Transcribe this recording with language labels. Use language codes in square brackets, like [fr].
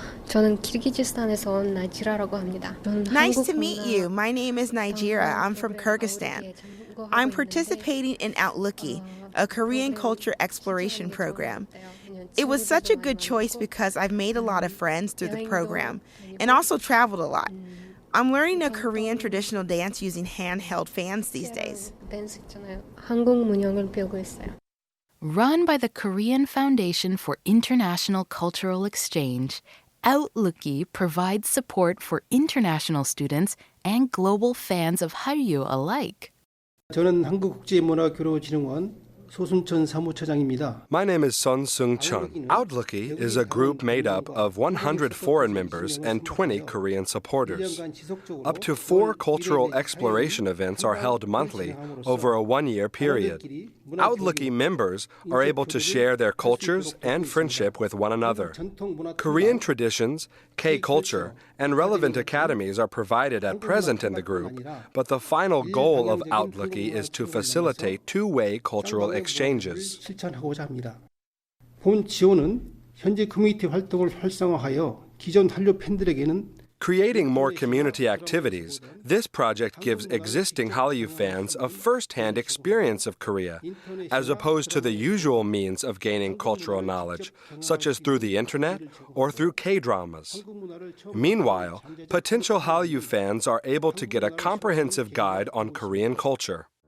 [ko] 저는 키르기즈스탄에서 온 나이지라라고 합니다. [en] Nice to meet you. My name is Nigeria. I'm from Kyrgyzstan. I'm participating in Outlook’, a Korean culture exploration program. It was such a good choice because I've made a lot of friends through the program and also traveled a lot. I'm learning a Korean traditional dance using handheld fans these days. [ko] 댄스 있잖아요. 한국 문형을 배우고 있어요. [en] Run by the Korean Foundation for International Cultural Exchange, Outlook provides support for international students and global fans of Hallyu alike. [ko] 저는 한국국제문화교류진흥원 소순천 사무처장입니다. [en] My name is Son Seung-chun. Outlook is a group made up of 100 foreign members and 20 Korean supporters. Up to 4 cultural exploration events are held monthly over a 1-year period. Outlook members are able to share their cultures and friendship with one another. Korean traditions, K-culture, and relevant academies are provided at present in the group, but the final goal of Outlook is to facilitate two-way cultural exchanges. [ko] 실천하고자 합니다. 본 지원은 현재 커뮤니티 활동을 활성화하여 기존 한류 팬들에게는 [en] Creating more community activities, this project gives existing Hallyu fans a first-hand experience of Korea, as opposed to the usual means of gaining cultural knowledge, such as through the internet or through K-dramas. Meanwhile, potential Hallyu fans are able to get a comprehensive guide on Korean culture.